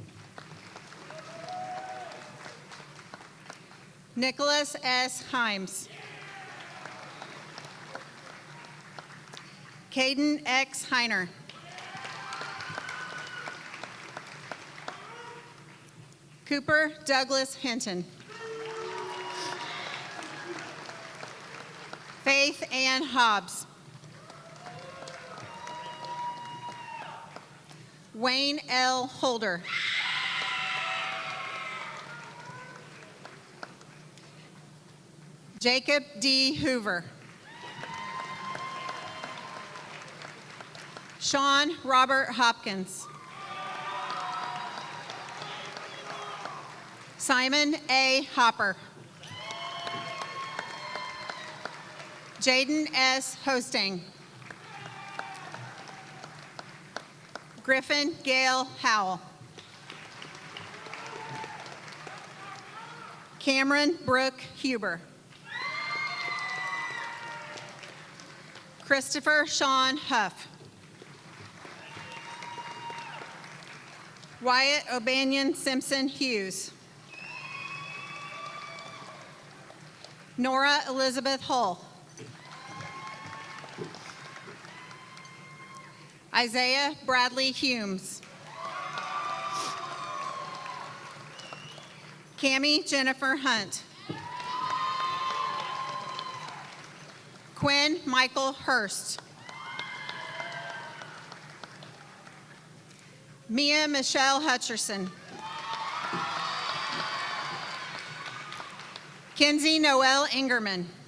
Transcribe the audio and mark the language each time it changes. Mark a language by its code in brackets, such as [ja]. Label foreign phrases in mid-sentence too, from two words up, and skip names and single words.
[en] Nicholas S. Himes. Caden X. Heiner. Cooper Douglas Hinton. Faith Ann Hobbs. Wayne L. Holder. Jacob D. Hoover. Sean Robert Hopkins. Simon A. Hopper. Jaden S. Hosting. Griffin Gale Howell. Cameron Brooke Huber. Christopher Sean Huff. Wyatt O'Banion Simpson Hughes. Nora Elizabeth Hull. Isaiah Bradley Humes. Cammie Jennifer Hunt. Quinn Michael Hurst. Mia Michelle Hutcherson. Kenzie Noel Ingerman.